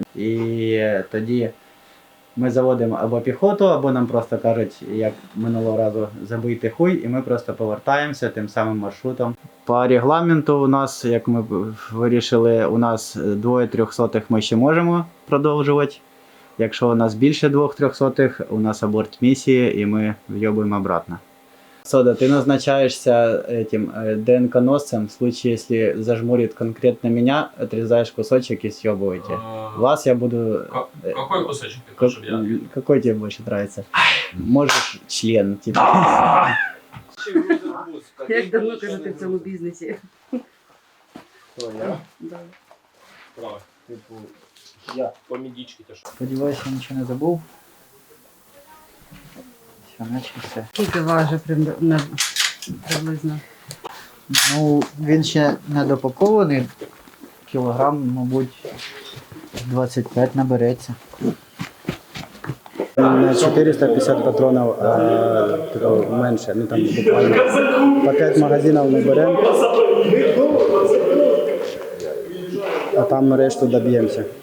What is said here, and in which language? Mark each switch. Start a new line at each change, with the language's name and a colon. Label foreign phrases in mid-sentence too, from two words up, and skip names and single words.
Ukrainian: І тоді ми заводимо або піхоту, або нам просто кажуть, як минулого разу, забийте хуй, і ми просто повертаємося тим самим маршрутом. По регламенту у нас, як ми вирішили, у нас 2 300 ми ще можемо продовжувати. Якщо у нас більше 2 300, у нас аборт місії і ми вйобуємо обратно.
Russian: Сода, ты назначаешься этим ДНК-носцем, в случае, если зажмурит конкретно меня, отрезаешь кусочек и съебываете. Вас я буду... Какой кусочек ты хочешь, чтобы я? Какой тебе больше нравится? Можешь член, типа.
Ukrainian: Як давно кажу ти в цьому бізнесі? Хто, я?
Russian: Да. Право.
Ukrainian: Типу, я.
Russian: По медичке ты что?
Ukrainian: Сподіваюся, я нічого не забув. Все, начався. Скільки важить приблизно? Ну, він ще не допакований. Кілограм, мабуть, 25 набереться. На 450 патронів менше, ну там буквально по 5 магазинів ми беремо, а там решту доб'ємося.